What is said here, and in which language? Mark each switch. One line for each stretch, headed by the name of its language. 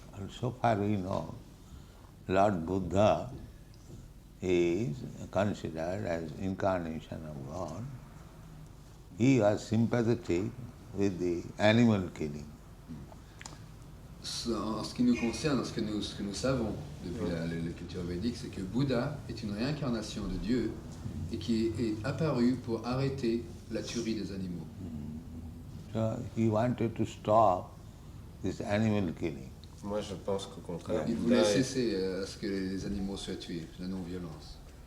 English: So far we know, Lord Buddha is considered as incarnation of God. He was sympathetic with the animal killing.
French: En ce qui nous concerne, ce que nous savons depuis la culture védique, c'est que Bouddha est une réincarnation de Dieu et qui est apparu pour arrêter la tuerie des animaux.
English: So he wanted to stop this animal killing.
French: Moi je pense qu'au contraire, Il voulait cesser à ce que les animaux soient tués, la non-violence.